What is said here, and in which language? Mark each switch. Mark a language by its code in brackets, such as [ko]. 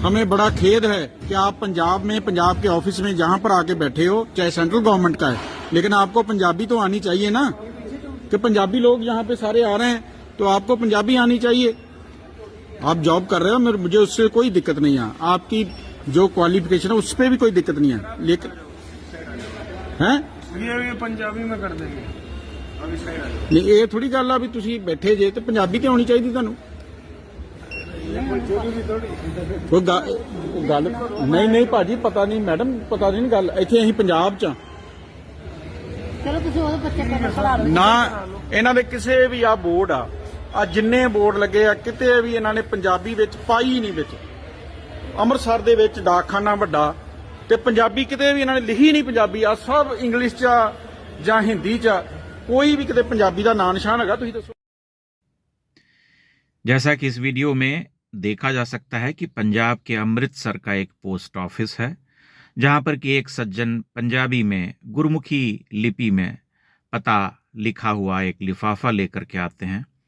[hi] हमें बड़ा खेद है कि आप पंजाब में, पंजाब के ऑफिस में जहाँ पर आके बैठे हो, चाहे सेंट्रल गवर्नमेंट का है, लेकिन आपको पंजाबी तो आनी चाहिए ना। कि पंजाबी लोग यहाँ पे सारे आ रहे हैं तो आपको पंजाबी आनी चाहिए। आप जॉब कर रहे हो, मुझे उससे कोई दिक्कत नहीं है। आपकी जो क्वालिफिकेशन है उस पर भी कोई दिक्कत नहीं है, लेकिन हैं ये पंजाबी में कर देंगे। [pa] नहीं, ये थोड़ी गल आ भी ਤੁਸੀਂ ਬੈਠੇ ਜੇ ਤੇ ਪੰਜਾਬੀ ਤੇ ਆਉਣੀ ਚਾਹੀਦੀ ਤੁਹਾਨੂੰ। ਕੋਈ ਗੱਲ ਨਹੀਂ ਨਹੀਂ ਭਾਜੀ, ਪਤਾ ਨਹੀਂ ਮੈਡਮ, ਪਤਾ ਨਹੀਂ ਗੱਲ। ਇੱਥੇ ਅਸੀਂ ਪੰਜਾਬ ਚ ਆ। ਚਲੋ ਤੁਸੀਂ ਉਹਦੇ ਬੱਚੇ ਪੜ੍ਹਾ ਲਓ ਨਾ ਇਹਨਾਂ ਦੇ ਕਿਸੇ ਵੀ ਆ ਬੋਰਡ ਆ ਜਿੰਨੇ ਬੋਰਡ ਲੱਗੇ ਆ, ਕਿਤੇ ਵੀ ਇਹਨਾਂ ਨੇ ਪੰਜਾਬੀ ਵਿੱਚ ਪਾਈ ਨਹੀਂ। ਵਿੱਚ ਅੰਮ੍ਰਿਤਸਰ ਦੇ ਵਿੱਚ ਡਾਕਖਾਨਾ ਵੱਡਾ ਤੇ ਪੰਜਾਬੀ ਕਿਤੇ ਵੀ ਇਹਨਾਂ ਨੇ ਲਿਖੀ ਨਹੀਂ। ਪੰਜਾਬੀ ਆ ਸਭ ਇੰਗਲਿਸ਼ ਚ ਆ ਜਾਂ ਹਿੰਦੀ ਚ ਆ, कोई भी किते पंजाबी का नाम निशान है, तुसीं दसो। [hi] जैसा कि इस वीडियो में देखा जा सकता है कि पंजाब के अमृतसर का एक पोस्ट ऑफिस है, जहां पर कि एक सज्जन पंजाबी में गुरमुखी लिपि में पता लिखा हुआ एक लिफाफा लेकर के आते हैं।